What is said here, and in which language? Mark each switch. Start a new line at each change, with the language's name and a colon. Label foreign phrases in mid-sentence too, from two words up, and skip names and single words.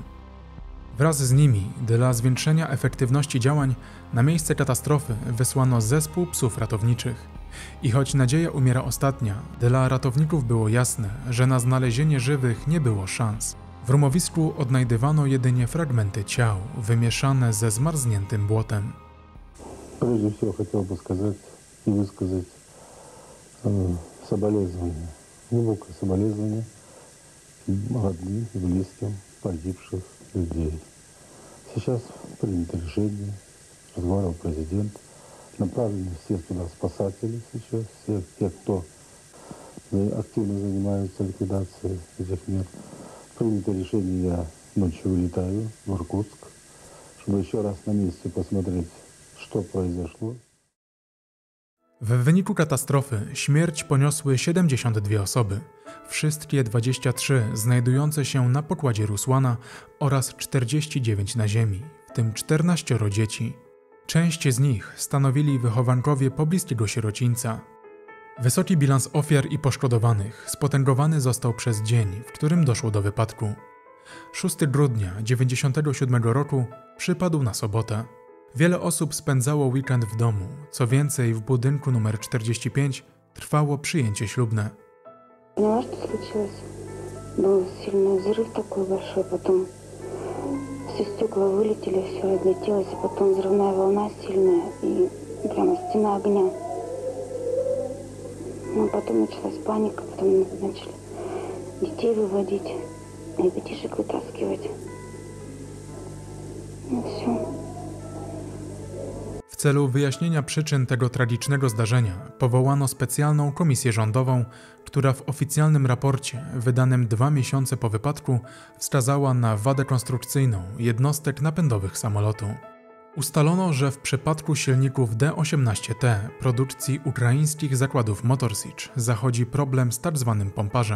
Polish: Wraz z nimi, dla zwiększenia efektywności działań, na miejsce katastrofy wysłano zespół psów ratowniczych. I choć nadzieja umiera ostatnia, dla ratowników było jasne, że na znalezienie żywych nie było szans. W rumowisku odnajdywano jedynie fragmenty ciał, wymieszane ze zmarzniętym błotem.
Russian: Прежде всего хотел бы сказать и высказать соболезнования, глубокое соболезнование родным и близким погибших людей. Сейчас принято решение, разговаривал президент, направлены все туда спасатели сейчас, все те, кто активно занимаются ликвидацией этих мер. Принято решение, я ночью вылетаю в Иркутск, чтобы еще раз на месте посмотреть, что произошло.
Polish: W wyniku katastrofy śmierć poniosły 72 osoby, wszystkie 23 znajdujące się na pokładzie Rusłana oraz 49 na ziemi, w tym 14 dzieci. Część z nich stanowili wychowankowie pobliskiego sierocińca. Wysoki bilans ofiar i poszkodowanych spotęgowany został przez dzień, w którym doszło do wypadku. 6 grudnia 1997 roku przypadł na sobotę. Wiele osób spędzało weekend w domu, co więcej w budynku nr 45 trwało przyjęcie ślubne.
Russian: Поняла, что случилось. Был сильный взрыв такой большой, потом все стекла вылетели, все разлетелось, и потом взрывная волна сильная, и прямо стена огня. Ну, потом началась паника, потом начали детей выводить, ребятишек вытаскивать. Ну, все.
Polish: W celu wyjaśnienia przyczyn tego tragicznego zdarzenia powołano specjalną komisję rządową, która w oficjalnym raporcie wydanym 2 miesiące po wypadku wskazała na wadę konstrukcyjną jednostek napędowych samolotu. Ustalono, że w przypadku silników D-18T produkcji ukraińskich zakładów Motor Sich zachodzi problem z tzw.